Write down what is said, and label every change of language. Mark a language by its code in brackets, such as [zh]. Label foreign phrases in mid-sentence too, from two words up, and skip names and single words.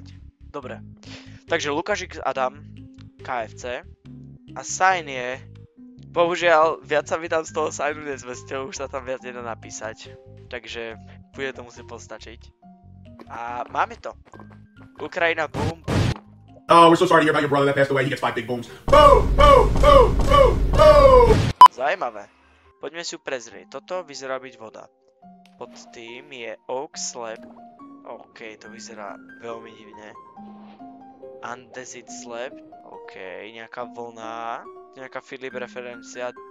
[sk] Dobre. Takže Lukáš X Adam KFC a sign je... Bohužiaľ, viac sa mi tam z toho signu nezvestil, už sa tam viac nedá napísať. Takže bude to musieť postačiť. A máme to. Ukrajina Boom Boom. [en] Oh, we're so sorry to hear about your brother that passed away. He gets 5 big booms. Boom, boom, boom, boom, boom. [sk] Zaujímavé. Poďme si ju prezrieť. Toto vyzerá byť voda. Pod tým je Oak Slab. OK, to vyzerá veľmi divne. Andesit Slab. OK, nejaká vlna. Nejaká Philip referencia.